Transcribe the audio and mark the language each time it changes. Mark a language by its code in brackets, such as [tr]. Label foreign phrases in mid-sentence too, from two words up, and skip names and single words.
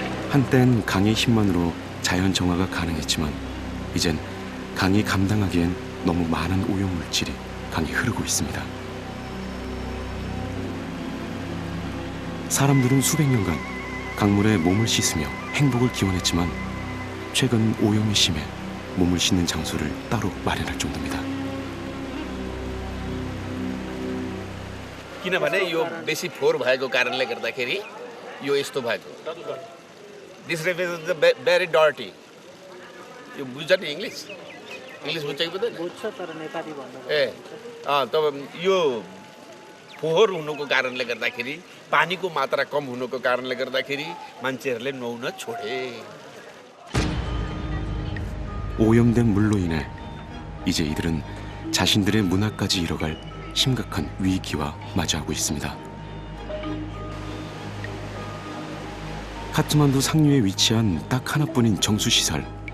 [ko] 한땐 강의 힘만으로 자연 정화가 가능했지만 이젠 강이 감당하기엔 너무 많은 오염물질이 강에 흐르고 있습니다. 사람들은 수백 년간 강물에 몸을 씻으며 행복을 기원했지만 최근 오염이 심해 몸을 씻는 장소를 따로 마련할 정도입니다. [ne] किनभने यो बेसी फोहोर भएको कारणले गर्दाखेरि यो यस्तो भएको [en] this river is very dirty [ne] यो बुझ्छ नि इङ्ग्लिस बुझ्छ कि बुझ्दैन बुझ्छ तर नेपाली भन्दा ए तब यो फोहोर हुनुको कारणले गर्दाखेरि पानीको मात्रा कम हुनुको कारणले गर्दाखेरि मान्छेहरूले नुहाउन छोडे [ko] 오염된 물로 인해 이제 이들은 자신들의 문화까지 잃어갈 심각한 위기와 마주하고 있습니다. 카트만두 상류에 위치한 딱 하나뿐인 정수시설.